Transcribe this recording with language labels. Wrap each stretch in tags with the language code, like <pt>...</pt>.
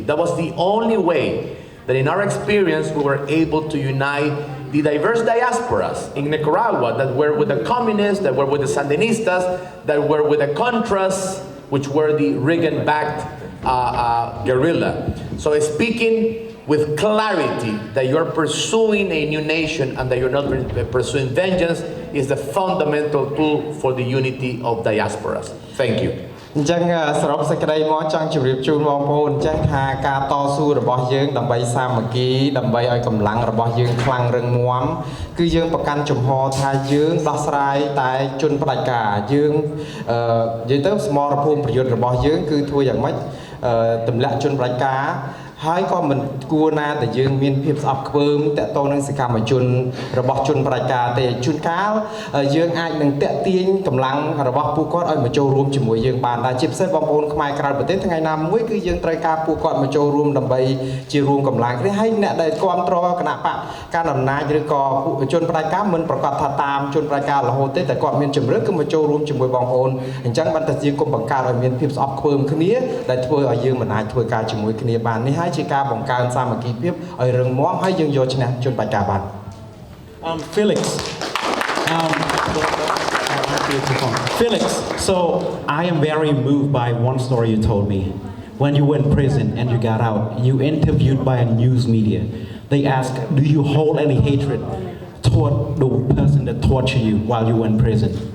<en>That was the only way that in our experience we were able to unite the diverse diasporas in Nicaragua that were with the communists, that were with the Sandinistas, that were with the Contras, which were the Reagan-backed guerrilla. So speaking with clarity that you're pursuing a new nation and that you're not pursuing vengeance is the fundamental tool for the unity of diasporas. Thank you.</en> <km>អញ្ចឹងសរុបសេចក្តីមកចង់ជម្រាបជូនបងប្អូនចេះថាការតស៊ូរបស់យើងដើម្បីសាមគ្គីដើម្បីឲ្យកម្លាំងរបស់យើងខ្លាំងរឹងមាំគឺយើងប្រកាន់ជំហរថាយើងដោះស្រាយតែជនផ្ដាច់ការយើងនិយាយទៅសមរភូមិប្រយុទ្ធរបស់យើងគឺធ្វើយ៉ាងម៉េច ទម្លាក់ជនផ្ដាច់ការហើយក៏មិនគួរណាតែយើងមានភាពស្អប់ខ្ពើមតាក់ទងនឹងសកម្មជនរបស់ជនផ្ដាច់ការទេជួនកាលយើងអាចនឹងតាក់ទាញកម្លាំងរបស់ពួកគាត់ឲ្យមកចូលរួមជាមួយយើងបានដែរជាពិសេសបងប្អូនខ្មែរក្រៅប្រទេសថ្ងៃណាមួយគឺយើងត្រូវការពួកគាត់មកចូលរួមដើម្បី ជារួមកម្លាំងគ្នាហើយអ្នកដែលគ្រប់គ្រងគណៈបកកណ្ដាលអំណាចឬក៏ជនផ្ដាច់ការមិនប្រកាសថាតាមជនផ្ដាច់ការរហូតទេតែគាត់មានជំរឿនគឺមកចូលរួមជាមួយបងប្អូនអញ្ចឹងបានតែជាគុំបង្កើតឲ្យមានភាពស្អប់ខ្ពើមគ្នាដែលធ្វើឲ្យយើងមិនអាចធ្វើការជាមួយគ្នាបាននេះជាការបង្កើនសាមគ្គីភាពឲ្យរឹងមាំហើយយើងយកឈ្នះជនបដិការបាន</km> <en>Felix Felix so I am very moved by one story you told me when you were in prison and you got out you interviewed by a news media they asked do you hold any hatred toward the person that tortured you while you were in prison</en>